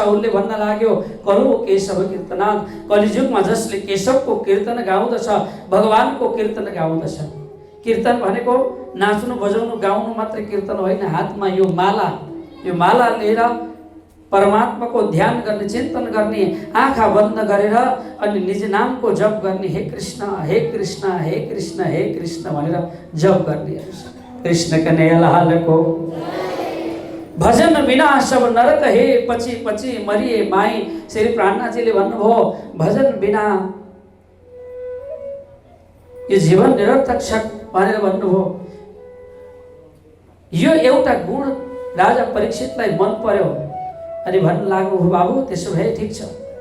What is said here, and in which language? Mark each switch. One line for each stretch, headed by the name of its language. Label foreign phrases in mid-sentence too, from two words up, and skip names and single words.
Nepali: उसले भन्न लाग्यो
Sanskrit: कलो केशव कीर्तनाद,
Nepali: कलियुगमा जसले केशवको कीर्तन गाउँदछ, भगवानको कीर्तन गाउँदछ। कीर्तन भनेको नाच्नु बजाउनु गाउनु मात्रै कीर्तन होइन। हातमा यो माला लिएर परमात्माको ध्यान गर्ने, चिन्तन गर्ने, आँखा बन्द गरेर अनि निज नामको जप गर्ने। हे कृष्ण हे कृष्ण हे कृष्ण हे कृष्ण भनेर जप गर्ने। कृष्ण कन्हैया लालको।
Hindi: भजन बिना सब नरक हे,
Nepali: पछि पछि मरिए माई। श्री प्राणनाथजीले भन्नुभयो भजन बिना यो जीवन निरर्थक छ भनेर भन्नुभयो। यो एउटा गुण राजा परीक्षितलाई मन पर्यो अनि भन्न लाग्नुभयो, बाबु त्यसो भए ठिक छ।